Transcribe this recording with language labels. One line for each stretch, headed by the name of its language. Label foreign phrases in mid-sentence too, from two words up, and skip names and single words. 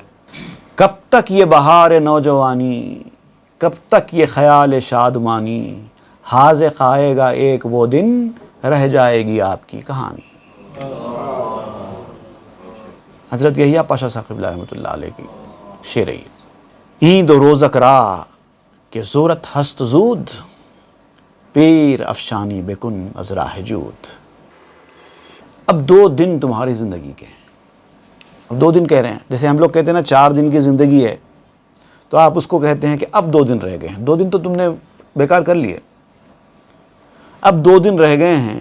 Urdu: کب تک یہ بہار نوجوانی، کب تک یہ خیال شادمانی، حاذق آئے گا ایک وہ دن، رہ جائے گی آپ کی کہانی۔ حضرت یحییٰ پاشا صاحب قبلہ
Arabic: رحمۃ اللہ علیہ
Urdu: کی شعر ہے۔
Persian: ایند و روزک را کہ زورت ہست زود، پیر افشانی بکن از راہ جود.
Urdu: اب 2 دن تمہاری زندگی کے ہیں. اب 2 دن کہہ رہے ہیں. جیسے ہم لوگ کہتے ہیں نا 4 دن کی زندگی ہے، تو آپ اس کو کہتے ہیں کہ اب 2 دن رہ گئے ہیں. 2 دن تو تم نے بیکار کر لیے. اب 2 دن رہ گئے ہیں.